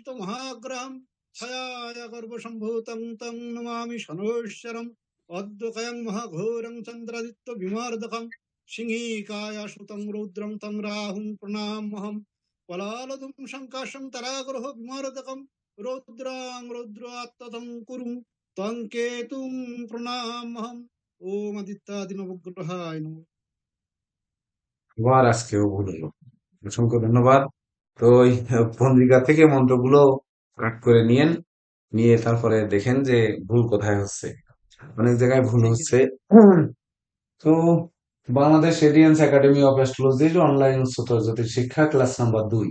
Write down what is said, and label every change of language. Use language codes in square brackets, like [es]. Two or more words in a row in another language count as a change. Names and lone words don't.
[sa] মহাগ্রহম ছায়া গর্ভসম্ভূতং তং নমামি শনৈশ্বরম অদ্যকয়ং মহাঘোরং চন্দ্রাদিত্য বিমার্দকং সিংহিকায়াশুতং রৌদ্রং তং রাহুং প্রণামহম পলালদুম শঙ্কাশং তরাগ্রহ বিমার্দকং রৌদ্রাং রৌদ্রাত্তদং কুরুং তং কেতুং প্রণামহম ওম আদিত্যাদি নবগ্রহায় নমঃ। [bn] আবার আজকেও ভুল হলো। অসংখ্য ধন্যবাদ। তো ওই পঞ্জিকা থেকে মন্ত্রগুলো কাট করে নিয়ে তারপরে দেখেন যে ভুল কোথায় হচ্ছে। অনেক জায়গায় ভুল [en] thank you [bn] হচ্ছে। তো বাংলাদেশ রেডিয়েন্স একাডেমি অফ অ্যাস্ট্রোলজির অনলাইন উচ্চতর জ্যোতিষ শিক্ষা ক্লাস নাম্বার 2।